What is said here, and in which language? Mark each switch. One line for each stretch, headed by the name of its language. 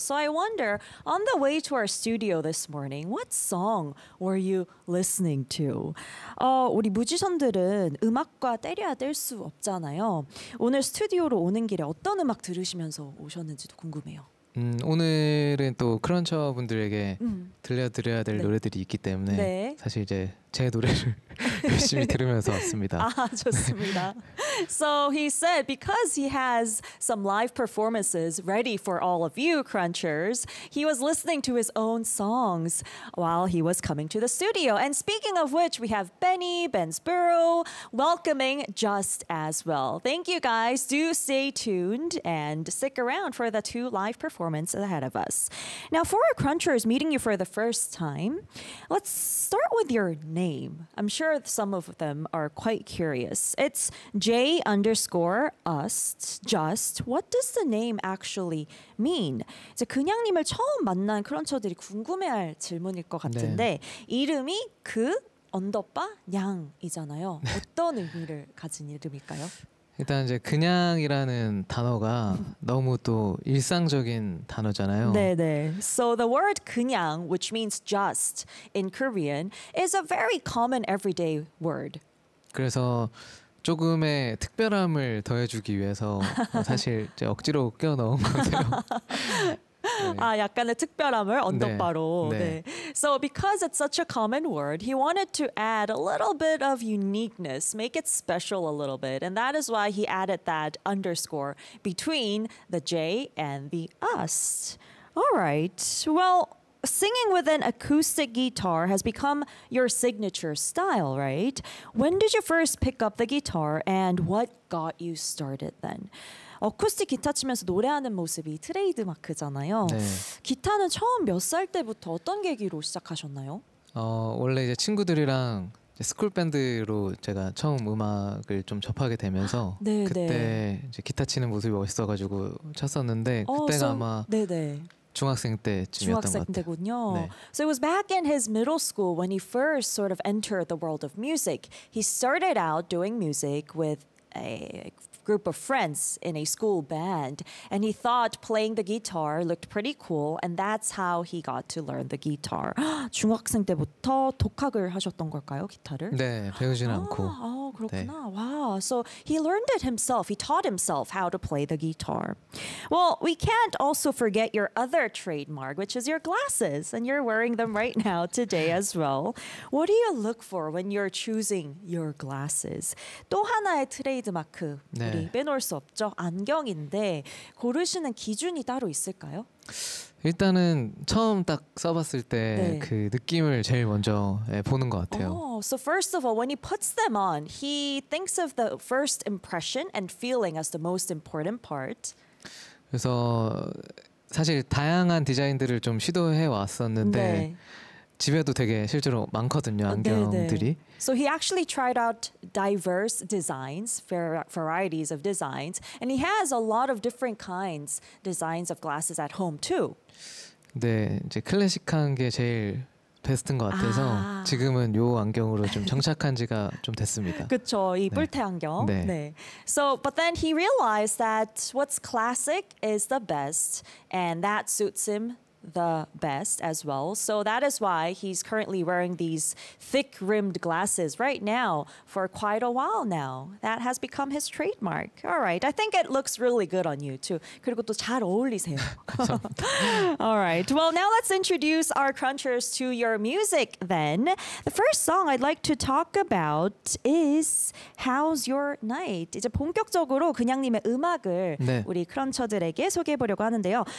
English: So I wonder, on the way to our studio this morning, what song were you listening to?
Korean: 우리 뮤지션들은 음악과 떼려야 뗄 수 없잖아요. 오늘 스튜디오로 오는 길에 어떤 음악 들으시면서 오셨는지도 궁금해요. 오늘은 또 크런처 분들에게 들려드려야 될 네. 노래들이 있기 때문에 네. 사실 이제 제 노래를 열심히 들으면서 왔습니다. 아, 좋습니다.
English: So he said because he has some live performances ready for all of you crunchers, he was listening to his own songs while he was coming to the studio. And speaking of which, we have Benny, Bensborough welcoming just as well. Thank you guys. Do stay tuned and stick around for the two live performances ahead of us. Now for our crunchers meeting you for the first time, let's start with your name. I'm sure some of them are quite curious. It's J_Ust, just. What does the name actually mean?
Korean: 이제 근양님을 처음 만난 크런처들이 궁금해할 질문일 것 같은데 네. 이름이 그 언더바 양이잖아요. 어떤 의미를 가진 이름일까요? 일단 이제 근양이라는 단어가 너무 또 일상적인 단어잖아요. 네네.
English: So the word 근양, which means just in Korean, is a very common everyday word.
Korean: 그래서 조금의 특별함을 더해주기 위해서 사실 이제 억지로 껴 넣은 것 같아요. 네. 아, 약간의 특별함을 언덧바로. 네. 네. 네.
English: So because it's such a common word, he wanted to add a little bit of uniqueness, make it special a little bit. And that is why he added that underscore between the J and the US. All right. Well, singing with an acoustic guitar has become your signature style, right? When did you first pick up the guitar and what got you started then?
Korean: 어쿠스틱 기타 치면서 노래하는 모습이 트레이드마크잖아요. 네. 기타는 처음 몇 살 때부터 어떤 계기로 시작하셨나요? 원래 이제 친구들이랑 이제 스쿨 밴드로 제가 처음 음악을 좀 접하게 되면서 네, 그때 네. 이제 기타 치는 모습이 멋있어가지고 쳤었는데 그때가 아마 네, 네. 중학생 때쯤이었던 중학생 것 같아요. 때군요. 네.
English: So it was back in his middle school when he first sort of entered the world of music. He started out doing music with a group of friends in a school band, and he thought playing the guitar looked pretty cool, and that's how he got to learn the guitar.
Korean: 중학생 때부터 독학을 하셨던 걸까요, 기타를? 네, 배우지는 않고. 아, 그렇구나. 네.
English: Wow. So he learned it himself. He taught himself how to play the guitar. Well, we can't also forget your other trademark, which is your glasses, and you're wearing them right now today as well. What do you look for when you're choosing your glasses?
Korean: 또 하나의 트레이드마크. 네. 우리 빼놓을 수 없죠. 안경인데 고르시는 기준이 따로 있을까요? 일단은 처음 딱 써봤을 때 그 네. 느낌을 제일 먼저 보는 것 같아요.
English: So first of all, when he puts them on, he thinks of the first impression and feeling as the most important part.
Korean: 그래서 사실 다양한 디자인들을 좀 시도해 왔었는데 네. 집에도 되게 실제로 많거든요, 안경들이.
English: 네. So he actually tried out diverse designs, varieties of designs, and he has a lot of different kinds designs of glasses at home too.
Korean: 네, 이제 클래식한 게 제일 베스트인 것 같아서 아. 지금은 요 안경으로 좀 정착한 지가 좀 됐습니다. 그렇죠, 이 뿔테 안경. 네. 네.
English: So, but then he realized that what's classic is the best, and that suits him the best as well. So that is why he's currently wearing these thick rimmed glasses right now for quite a while now. That has become his trademark. All right. I think it looks really good on you too.
Korean: 그리고 또 잘 어울리세요.
English: All right. Well, now let's introduce our crunchers to your music then. The first song I'd like to talk about is How's Your Night?
Korean: 이제 본격적으로 근양님의 음악을 네. 우리 크런처들에게 소개해보려고 하는데요.